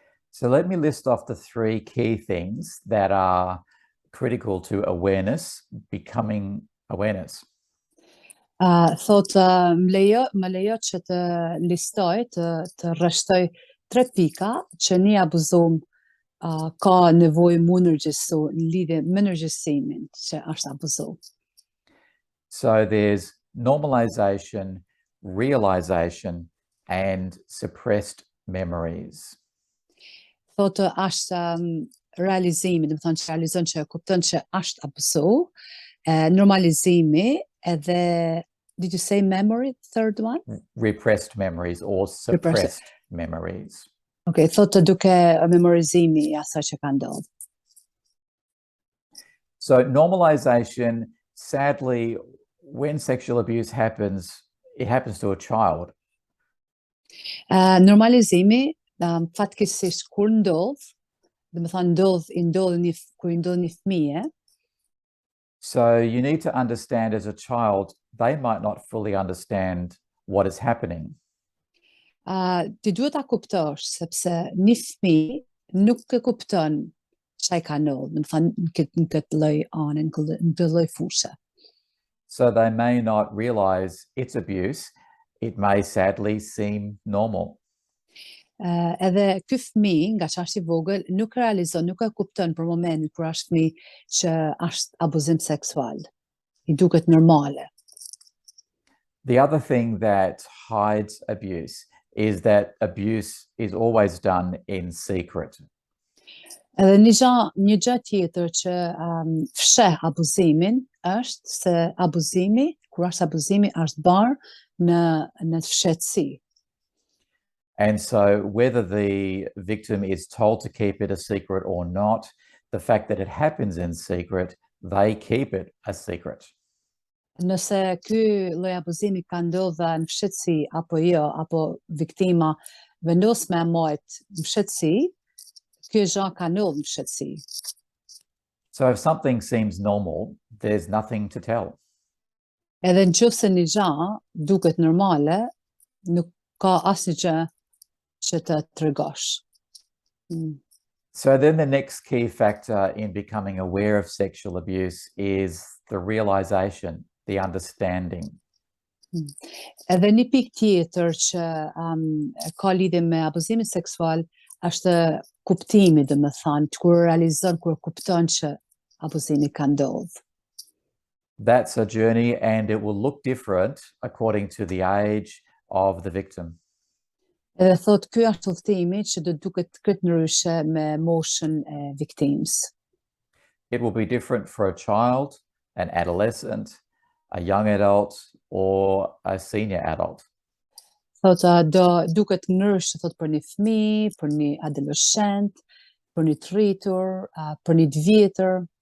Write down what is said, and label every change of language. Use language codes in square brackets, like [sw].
[en] So let me list off the 3 key things that are critical to awareness becoming awareness. [sq] Thot, më lejo që të listoj, të rreshtoj 3 pika që një abuzuar ka nevojë mu ndërgjegjësu në lidhje me ndërgjegjësimin që është abuzuar. [en] So there's normalization, realization, and suppressed memories. [sq] Thotë është realizimi, do të thonë që realizon që kupton që është abuzu, normalizimi edhe [en] did you say memory, third one? Repressed memories or suppressed memories. [sq] Okay, thotë duke memorizimi i asaj që ka ndodhur. [en] So normalization, sadly, when sexual abuse happens, it happens to a child. [sq] Normalizimi, fatkeqësisht kur ndodh, do të thonë kur i ndodh një fëmijë. [en] So you need to understand as a child, they might not fully understand what is happening. [sq] Ti duhet ta kuptosh sepse një fëmijë nuk e kupton çai ka ndodhur, do të thonë në këtë lloj anë, në këtë lloj fushë. [en] So they may not realize it's abuse. It may sadly seem normal. [sq] Edhe ky fëmijë nga që është i vogël nuk realizon, nuk e kupton për momentin kur është fëmijë që është abuzim seksual. I duket normale. [en] The other thing that hides abuse is that abuse is always done in secret. [sq] Edhe një gjë tjetër që fsheh abuzimin është se kur është abuzimi është bërë në fshehtësi. [en] And so whether the victim is told to keep it a secret or not, the fact that it happens in secret, they keep it a secret. [sq] Nëse ky lloj abuzimi ka ndodhur në fshehtësi apo jo, apo viktima vendos me majt në fshehtësi, ky gjë ka ndodhur në fshehtësi. [en] So if something seems normal, there's nothing to tell. [sq] Edhe nëse një gjë duket normale, nuk ka asnjë gjë që të tregosh. [en] So then the next key factor in becoming aware of sexual abuse is the realization, the understanding. [sq] Edhe një pikë tjetër që ka lidhje me abuzimin seksual është kuptimi, domethënë, kur realizon, kur kupton që abuzimi ka ndodhur. [en] That's a journey and it will look different according to the age of the victim. [sq] Edhe thotë ky është udhëtimi që do duket këtë ndryshe me moshën e victims. [en] It will be different for a child, an adolescent, a young adult, or a senior adult. [sq] Thotë do duket ndryshe thotë për një fëmijë, për një adoleshent, për një të rritur, për një të vjetër.